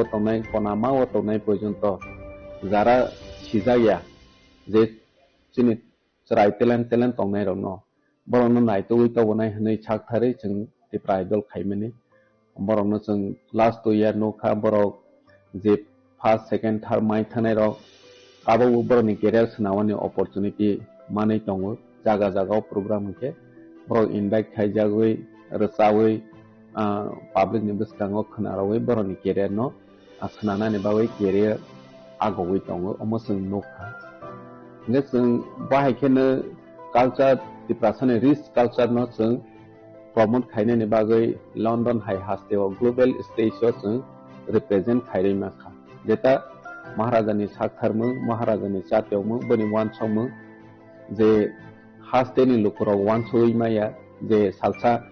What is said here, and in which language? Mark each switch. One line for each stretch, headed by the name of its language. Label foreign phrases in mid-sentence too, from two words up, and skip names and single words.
Kok Borok: तंनाय कनामा तंनाय पर्यन्त जरा सिजाया जे जोंनि राय टेलेंट तंनाय रनो बरनो नायतो तवनाय हनै छाकथारै जों त्रिपुरा आइडल खायमनि बरनो जों
English: last 2 year
Kok Borok: नोखा बर जे
English: first second third
Kok Borok: माइ थानाय रं आबो बरनि कैरियर सनावनि अपॉर्चुनिटी मानै दङ जागा जागाव प्रोग्राम के बर इनभाइट खायजागै रसावै पब्लिक नि बसकाङो खनारावै बरनि कैरियर न सनानानि बावै कैरियर आगवै दङ अमसों नोखा ने जों बाहायखेनो कल्चर त्रिपुरानि
English: rich culture
Kok Borok: न जों प्रमोट खायने बागै लंडन हाई हास्टेव ग्लोबल स्टेजआव जों रिप्रेजेंट खायरै माखा जेता महाराजानि साखथारमो महाराजानि जातियावमो बनि वानसमो जे हास्टेनि लुखराव वानसोय माया जे सालसा